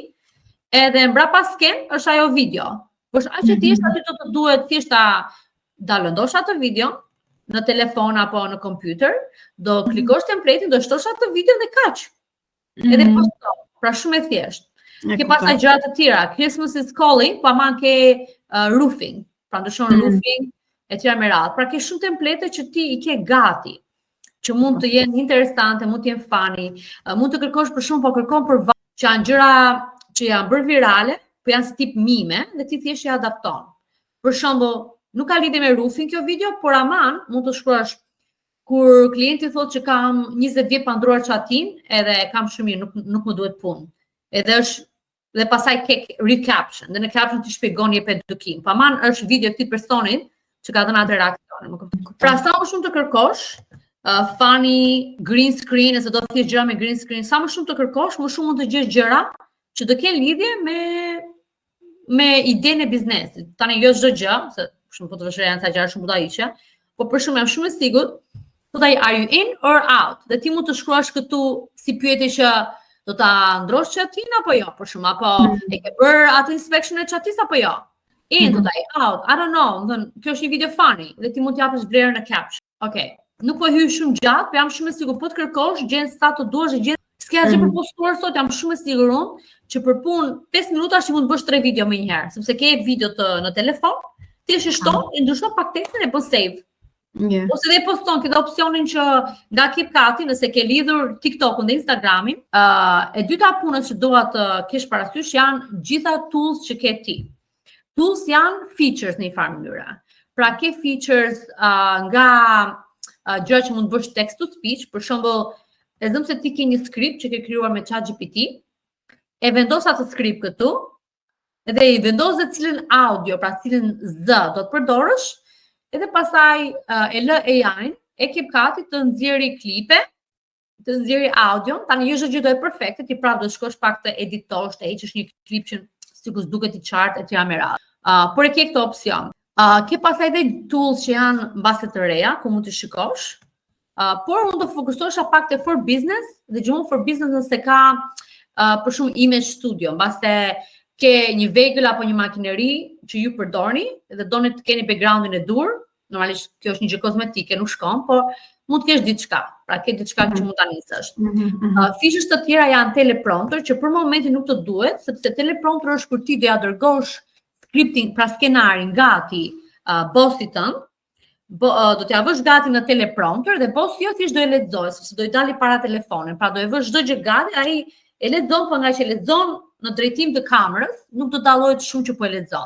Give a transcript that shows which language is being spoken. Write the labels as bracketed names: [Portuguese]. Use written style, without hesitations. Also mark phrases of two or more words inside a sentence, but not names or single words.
[Albanian] Edhe mbrapa sken është ajo video. Por aq që thjesht aty do të duhet thjesht ta lëndosh atë video në telefon apo në kompjuter, do klikosh templetin, do shtosh atë video dhe kaq. Edhe posto. Pra shumë e thjeshtë. Ke pasaj gjëra të tjera, [English] Christmas is calling, [Albanian] po aman ke roofing. Pra ndryshon roofing e tjera me radhë. Pra ke shumë templete që ti i ke gati, që mund të jenë interesante, mund të jenë funny, mund të kërkosh për shumë, po kërkon për që janë gjëra që janë bërë virale, po janë si tip mime, dhe ti thjesht i adapton. Për shembull, nuk ka lidhje me roofing kjo video, por aman mund të shkruash kur klienti thotë që kam 20 vjet pa ndruar çatin, edhe kam shumë mirë, nuk më duhet punë. Edhe është dhe pastaj ke recaption, dhe në caption ti shpjegon jep edukim. Po aman është video këtij personit që ka dhënë atë reakcione, më kupton. Pra sa më shumë të kërkosh funny, [English] green screen, [Albanian] nëse do të thjesht gjëra me [English] green screen, [Albanian] sa më shumë të kërkosh, më shumë mund të gjesh gjëra që do kenë lidhje me idenë e biznesit. Tani jo çdo gjë, se shumë po të vështirë janë ca gjëra shumë budalliqe, por për shumë jam shumë e sigurt, thotë ai [English] are you in or out? [Albanian] Dhe ti mund të shkruash këtu si pyetje që do ta ndrosh chatin apo jo, për shumë, apo e ke bërë atë inspection e chatis apo jo? In, thotë ai [English] out, I don't know, [Albanian] kjo është një video funny, dhe ti mund t'japësh vlerën në caption. Okej. Nuk po hyj shumë gjatë, po jam shumë e sigurt po të kërkosh, gjen sa të duash e gjen. S'ke asgjë për postuar sot, jam shumë e sigurt unë që për punë 5 minuta që mund të bësh 3 video më një herë, sepse ke video në telefon, ti e shton, e ndryshon pak tekstin e bën save. Ose dhe poston këtë opsionin që nga CapCut, nëse ke lidhur TikTokun dhe Instagramin, e dyta punës që dua të kesh parasysh janë gjitha tools që ke ti. Tools janë features në një farë mënyre. Pra ke features nga gjëra që mund të bësh [English] text to speech, [Albanian] për shembull, e zëm se ti ke një script që ke krijuar me ChatGPT, e vendos atë script këtu, edhe i vendos dhe cilën audio, pra cilën zë do të përdorësh, edhe pasaj e lë AI-n, e CapCut të nxjerrë klipe, të nxjerrë audio, tani jo çdo gjë do e perfekte, ti prapë do të shkosh pak të editosh, të heqësh një klip që sikur duket i qartë etj me radhë. Por e ke këtë opsion. Ke pasaj dhe tools që janë mbase të reja, ku mund të shikosh, por mund të fokusosha pak te [English] for business, [Albanian] dhe gjithmonë [English] for business [Albanian] nëse ka për shumë [English] image studio, [Albanian] mbase ke një vegël apo një makineri që ju përdorni dhe doni të keni backgroundin e dur, normalisht kjo është një gjë kozmetike, nuk shkon, por mund të kesh diçka, pra ke diçka që mund ta nisësh. Features të tjera janë teleprompter, që për momentin nuk të duhet, sepse teleprompter është kur ti do ja dërgosh scripting, pra skenarin gati bossit tënd, do t'ja vësh gati në teleprompter dhe bossi jo thjesht do e lexojë, sepse do i dali para telefonit, pra do e vësh çdo gjë gati, ai e lexon, por nga që e lexon në drejtim të kamerës, nuk do dallohet shumë që po e lexon.